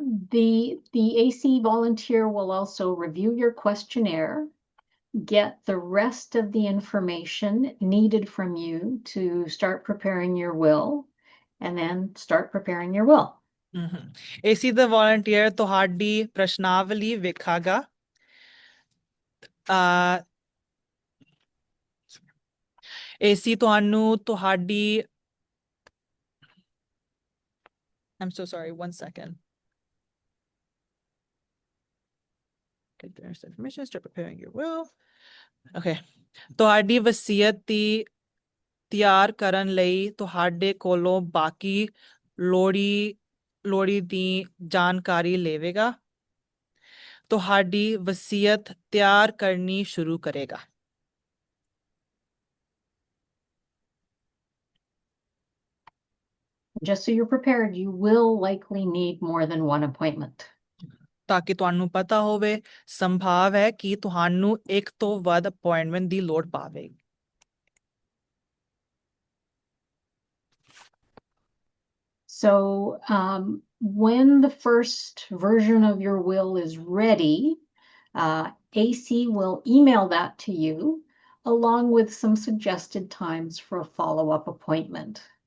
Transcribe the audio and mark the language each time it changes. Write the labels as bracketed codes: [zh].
[en] The AC volunteer will also review your questionnaire, get the rest of the information needed from you to start preparing your will, and then start preparing your will. [pa] AC ਦਾ volunteer ਤੁਹਾਡੀ ਪ੍ਰਸ਼ਨਾਵਲੀ ਵੇਖੇਗਾ, AC ਤੁਹਾਨੂੰ ਤੁਹਾਡੀ [en] I'm so sorry, one second. Get the rest information, start preparing your will. Okay. [pa] ਤੁਹਾਡੀ ਵਸੀਅਤ ਦੀ ਤਿਆਰ ਕਰਨ ਲਈ ਤੁਹਾਡੇ ਕੋਲੋਂ ਬਾਕੀ ਲੋੜੀਂਦੀ ਜਾਣਕਾਰੀ ਲਵੇਗਾ। ਤੁਹਾਡੀ ਵਸੀਅਤ ਤਿਆਰ ਕਰਨੀ ਸ਼ੁਰੂ ਕਰੇਗਾ। [en] Just so you're prepared, you will likely need more than one appointment. [pa] ਤਾਂ ਕਿ ਤੁਹਾਨੂੰ ਪਤਾ ਹੋਵੇ, ਸੰਭਵ ਹੈ ਕਿ ਤੁਹਾਨੂੰ ਇੱਕ ਤੋਂ ਵੱਧ ਅਪਾਇੰਟਮੈਂਟ ਦੀ ਲੋੜ ਪਵੇਗੀ। [en] So when the first version of your will is ready, AC will email that to you along with some suggested times for a follow-up appointment.